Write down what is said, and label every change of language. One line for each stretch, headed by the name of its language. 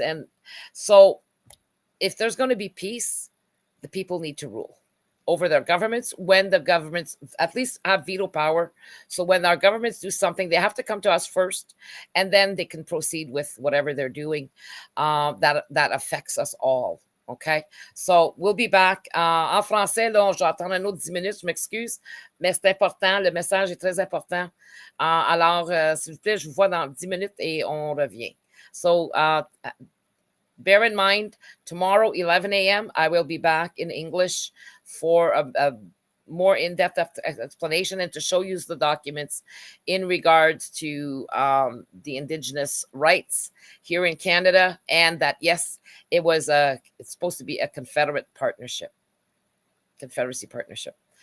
English: And so if there's going to be peace, the people need to rule over their governments, when the governments at least have veto power. So when our governments do something, they have to come to us first, and then they can proceed with whatever they're doing that affects us all. OK? So we'll be back.
French: En français, là, je vais attendre un autre 10 minutes, je m'excuse, mais c'est important, le message est très important. Alors, s'il vous plaît, je vous vois dans 10 minutes et on revient.
English: So, bear in mind, tomorrow, 11 a.m., I will be back in English for a more in-depth explanation and to show you the documents in regards to the Indigenous rights here in Canada, and that, yes, it's supposed to be a Confederacy partnership.